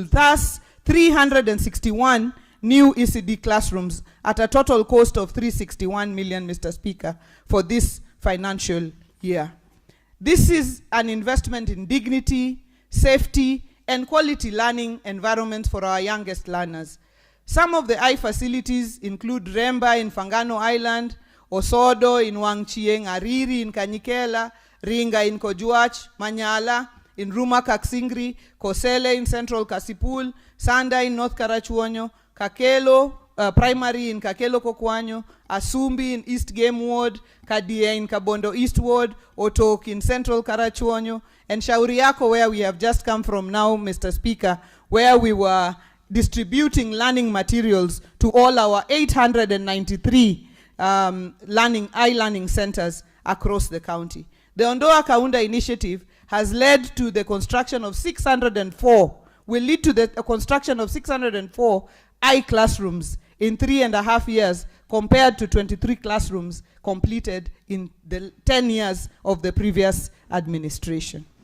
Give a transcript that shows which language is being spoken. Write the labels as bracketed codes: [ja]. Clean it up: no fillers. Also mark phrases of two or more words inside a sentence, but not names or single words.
[en] Thus, 361 new ECD classrooms at a total cost of 361 million, Mr. Speaker, for this financial year. This is an investment in dignity, safety, and quality learning environments for our youngest learners. Some of the facilities include Remba in Fangano Island, Osodo in Wangchieng, Ariri in Kanyikela, Ringa in Kojuach, Manyala in Ruma Kaksingri, Kosele in Central Kasipul, Sanda in North Karachuonyo, Kakelo Primary in Kakelo Kokwanyo, Asumbi in East Game Ward, Kadia in Kabondo East Ward, Otok in Central Karachuonyo, and Shauriako, where we have just come from now, Mr. Speaker, where we were distributing learning materials to all our 893 learning centers across the county. The Ondoa Kaunda initiative has led to the construction of 604, will lead to the construction of 604 classrooms in 3.5 years, compared to 23 classrooms completed in the 10 years of the previous administration.